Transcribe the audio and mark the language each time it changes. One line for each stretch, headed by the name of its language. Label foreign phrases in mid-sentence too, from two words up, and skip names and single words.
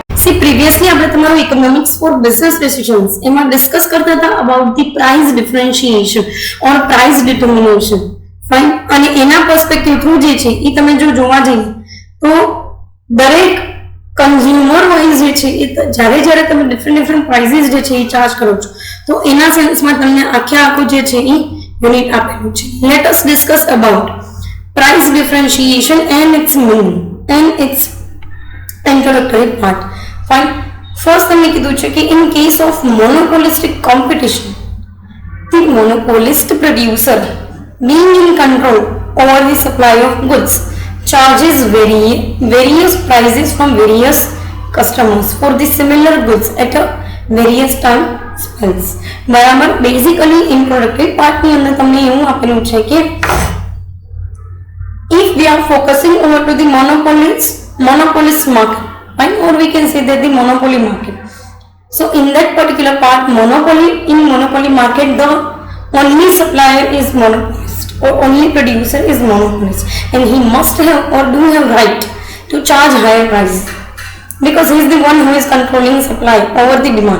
English: see previously
Gujarati: આપણે તમારું
English: economics for business decisions
Gujarati: એમાં ડિસ્કસ કરતા હતા
English: about the price differentiation or price determination fine
Gujarati: અને એના
English: perspective through
Gujarati: જે છે એ તમે જો જોવા જઈએ તો દરેક
English: consumer wise
Gujarati: જે છે એ જ્યારે તમે
English: different prices
Gujarati: જે છે એ ચાર્જ કરો છો તો એના સેન્સમાં તમને આખું જે છે એ યુનિટ આપેલું છે.
English: let us discuss about price differentiation and its meaning and its introductory part. Fine. First
Gujarati: હમને કીધું છે કે
English: in case of monopolistic competition, the monopolist producer being in control over the supply of goods charges various prices from various customers for the similar goods at a various time spans. बराबर. Basically introductory part
Gujarati: ની અંદર તમને એવું આપેલું છે કે
English: if we are focusing over to the monopolist market, fine, or we can say that the monopoly market. So in that particular part, monopoly market, the only supplier is monopolist or only producer is monopolist, and he must have or do have right to charge higher prices because he is the one who is controlling supply over the demand.